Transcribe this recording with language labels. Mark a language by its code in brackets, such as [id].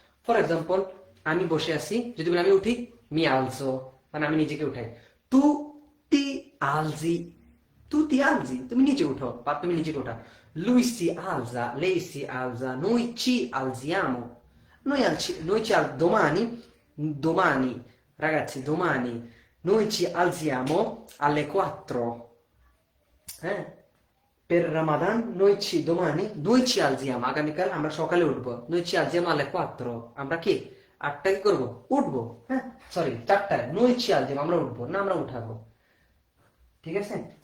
[bn] For example, আমি বসে আছি, যদি বলি আমি উঠি, মি আলসো, মানে আমি নিজেকে উঠাই। তু তি আলজি, তু তি আলজি, তুমি নিচে উঠো বা তুমি নিজেকে উঠা। [it] lui si alza, lei si alza, noi ci alziamo, noi ci domani, domani, ragazzi, domani noi ci alziamo alle 4, eh? Per Ramadan noi ci alziamo, [bn] আগামীকাল আমরা সকালে উঠবো, [it] noi ci alziamo alle 4, [bn] আমরা কি 8টায় কি করবো, উঠবো, হ্যাঁ, সরি 4টায়, [it] noi ci alziamo [bn] আমরা উঠবো না, আমরা উঠাবো, ঠিক আছে।